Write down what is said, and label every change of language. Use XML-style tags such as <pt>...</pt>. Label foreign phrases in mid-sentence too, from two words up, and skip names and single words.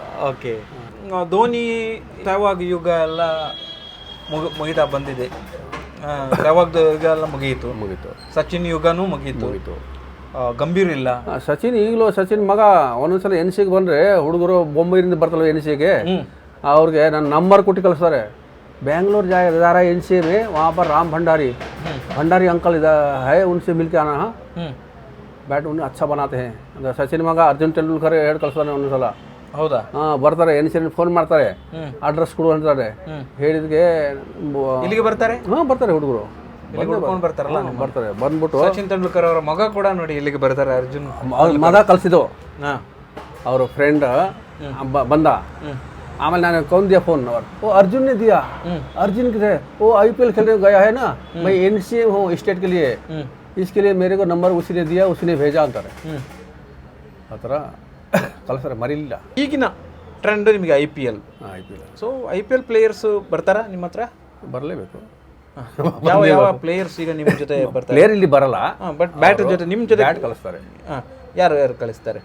<kn>ಓಕೆ, ಧೋನಿ ಸೆಹ್ವಾಗ್ ಯುಗ ಎಲ್ಲ ಮುಗಿತಾ ಬಂದಿದೆ. ಸೆಹ್ವಾಗ್ ಯುಗ ಎಲ್ಲ ಮುಗೀತು, ಸಚಿನ್ ಯುಗನೂ ಮುಗೀತು. ಗಂಭೀರ್ ಇಲ್ಲ. ಸಚಿನ್ ಈಗಲೂ ಸಚಿನ್ ಮಗ ಒಂದೊಂದ್ಸಲ NCಗೆ ಬಂದರೆ ಹುಡುಗರು ಬೊಂಬೈರಿಂದ ಬರ್ತಲ್ಲ NCಗೆ, ಅವ್ರಿಗೆ ನನ್ನ ನಂಬರ್ ಕೊಟ್ಟು ಕಳಿಸ್ತಾರೆ.</kn> <hi>बेंगलोर जा रहा है NC में, वहाँ पर राम भंडारी अंकल है, उनसे मिल के आना. हाँ, बैट उन्हें अच्छा बनाते हैं.</hi> <kn>ಸಚಿನ್ ಮಗ ಅರ್ಜುನ್ ತೆಂಡೂಲ್ಕರ್ ಹೇಳಿ ಕಳಿಸ್ತಾನೆ ಒಂದೊಂದ್ಸಲ. ಹೌದಾ? ಬರ್ತಾರೆ NC ಫೋನ್ ಮಾಡ್ತಾರೆ, ಅಡ್ರೆಸ್ ಕೊಡು ಅಂತಾರೆ. ಹೇಳಿದ್ಗೆ ಇಲ್ಲಿಗೆ ಬರ್ತಾರೆ. ಬರ್ತಾರೆ ಹುಡುಗರು, ಬರ್ತಾರೆ. ಬಂದ್ಬಿಟ್ಟು ಸಚಿನ್ ತೆಂಡೂಲ್ಕರ್ ಅವರ ಮಗ ಕೂಡ ನೋಡಿ ಇಲ್ಲಿಗೆ ಬರ್ತಾರೆ. ಅರ್ಜುನ್ ಅವ್ರ ಮಗ ಕಳಿಸಿದ್ದು, ಅವ್ರ ಫ್ರೆಂಡ್ ಬಂದ.</kn> <hi>आमल मैंने कौन दिया फोन नंबर, वो अर्जुन ने दिया. अर्जुन के वो IPL खेलने गया है ना, मैं NC हूँ स्टेट के लिए, इसके लिए मेरे को नंबर उसी ने दिया, उसी ने भेजा अंತಾರೆ.</hi> <kn>ಆ ಥರ ಕಳಿಸ್ತಾರೆ, ಮರಿಲಿಲ್ಲ. ಈಗಿನ ಟ್ರೆಂಡ್ ನಿಮಗೆ IPL. ಸೊ</kn> <en>IPL players</en> <kn>ಬರ್ತಾರಾ ನಿಮ್ಮ ಹತ್ರ? ಬರಲೇಬೇಕು. ಯಾವ ಪ್ಲೇಯರ್ಸ್ ಈಗ ನಿಮ್ಮ ಜೊತೆ ಬರ್ತಾರೆ? ಪ್ಲೇಯರ್ ಇಲ್ಲಿ ಬರಲ್ಲ, ಬಟ್ ಬ್ಯಾಟ್ ಜೊತೆ ನಿಮ್ಮ ಜೊತೆ ಬ್ಯಾಟ್ ಕಳಿಸ್ತಾರೆ. ಯಾರು ಕಳಿಸ್ತಾರೆ?</kn>